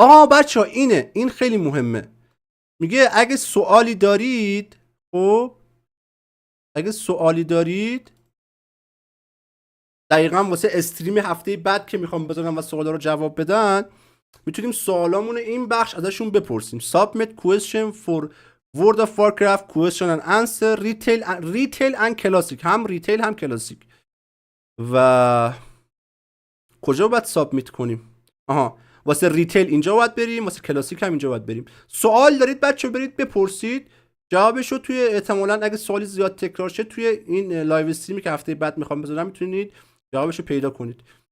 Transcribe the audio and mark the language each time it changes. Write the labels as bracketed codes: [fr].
[fa] بچه ها این خیلی مهمه. میگه اگه سوالی دارید، خب اگه سوالی دارید دقیقا واسه استریم هفته بعد که میخوام بذارم و سوالا رو جواب بدن، میتونیم سوالامون این بخش ازشون بپرسیم. [en] Submit question for World of Warkرفت question and answer retail and classic. [fa] هم ریتیل هم کلاسیک. و کجا باید سابمیت کنیم؟ واسه ریتیل اینجا باید بریم، واسه کلاسیک هم اینجا باید بریم. سوال دارید بچه برید بپرسید، جوابشو توی احتمالاً اگه سوالی زیاد تکرار شه توی این لایو استریمی که هفته بعد میخوام بذارم میتونید جوابشو پیدا کنید.